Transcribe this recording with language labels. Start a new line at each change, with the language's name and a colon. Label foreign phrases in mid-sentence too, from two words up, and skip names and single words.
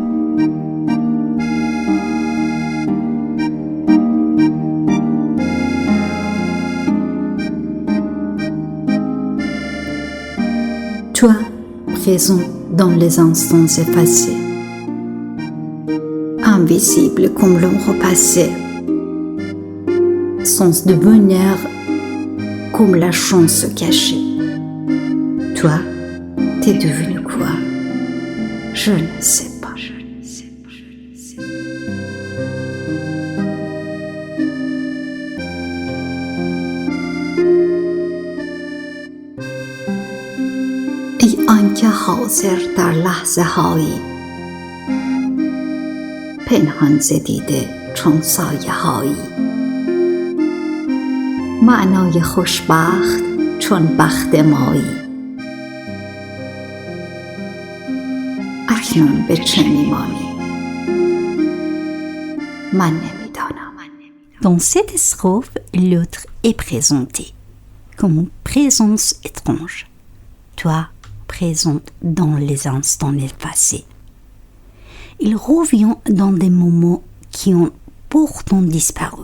French: Toi, présent dans les instants effacés, invisible comme l'ombre passée, sens de bonheur comme la chance cachée. Toi, t'es devenu quoi? Je ne sais pas.
Persian: ای آنکه حاضر در لحظه هایی، پنهان ز دیده چون سایه هایی، معنای خوشبخت چون بخت مایی، اکنون به چه میمانی؟ من نمیدانم.
French: Dans cette strophe, l'autre est présenté comme une présence étrange. Toi, présente dans les instants effacés. Il revient dans des moments qui ont pourtant disparu.